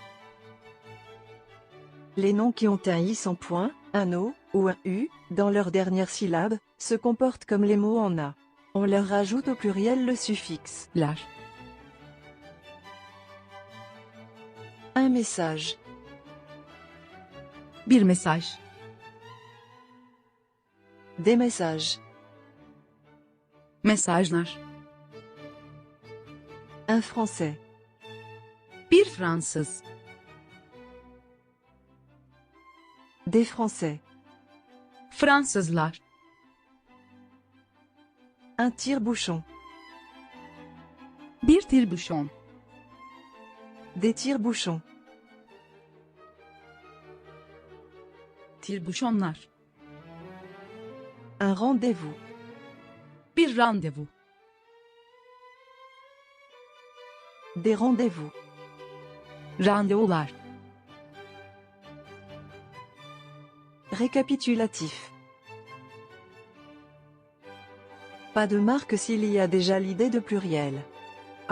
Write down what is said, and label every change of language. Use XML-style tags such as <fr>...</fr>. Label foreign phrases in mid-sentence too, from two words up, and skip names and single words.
<fr>Les noms qui ont un i sans point, un o, ou un u, dans leur dernière syllabe, se comportent comme les mots en a. On leur rajoute au pluriel le suffixe.</fr> <tr>Ler.</tr> <fr>Un message.</fr> <tr>Bir mesaj.</tr> <fr>Des messages.</fr> <tr>Mesajlar.</tr> <fr>Un français.</fr> <tr>Bir Fransız.</tr> <fr>Des français.</fr> <tr>Fransızlar.</tr> <fr>Un tire-bouchon.</fr> <tr>Bir tire-bouchon.</tr> <fr>Des tire-bouchons.</fr> <tr>Tire-bouchonlar.</tr> <fr>Un rendez-vous.</fr> <tr>Bir randevu.</tr> <fr>Des rendez-vous.</fr> <tr>Randevular.</tr> <fr>Récapitulatif. Pas de marque s'il y a déjà l'idée de pluriel.</fr>